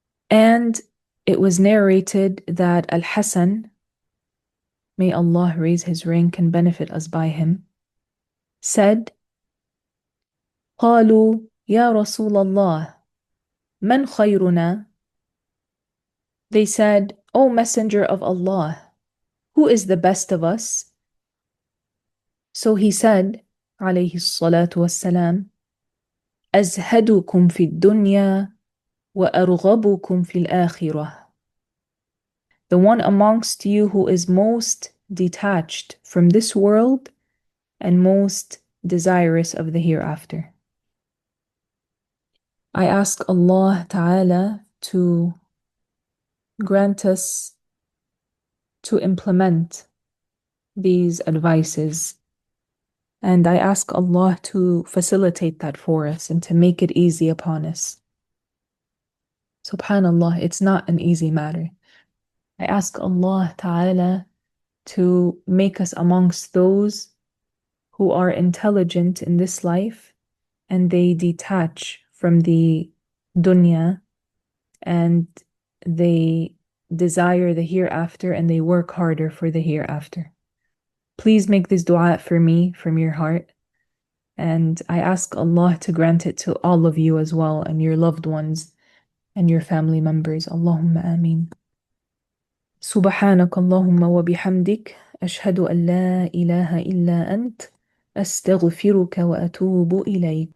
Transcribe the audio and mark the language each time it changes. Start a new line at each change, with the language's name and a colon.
English: And it was narrated that Al-Hasan, may Allah raise his rank and benefit us by him, said,
Arabic: قالوا يا رسول الله من خيرنا?
English: They said, O Messenger of Allah, who is the best of us? So he said,
Arabic: عليه الصلاة والسلام, أزهدكم في الدنيا وأرغبكم في الآخرة.
English: The one amongst you who is most detached from this world and most desirous of the hereafter. I ask Allah Ta'ala to grant us to implement these advices. And I ask Allah to facilitate that for us and to make it easy upon us. Subhanallah, it's not an easy matter. I ask Allah Ta'ala to make us amongst those who are intelligent in this life and they detach from the dunya and they desire the hereafter and they work harder for the hereafter. Please make this dua for me from your heart. And I ask Allah to grant it to all of you as well and your loved ones and your family members. Allahumma ameen.
Arabic: سبحانك اللهم وبحمدك أشهد أن لا إله إلا أنت أستغفرك وأتوب إليك.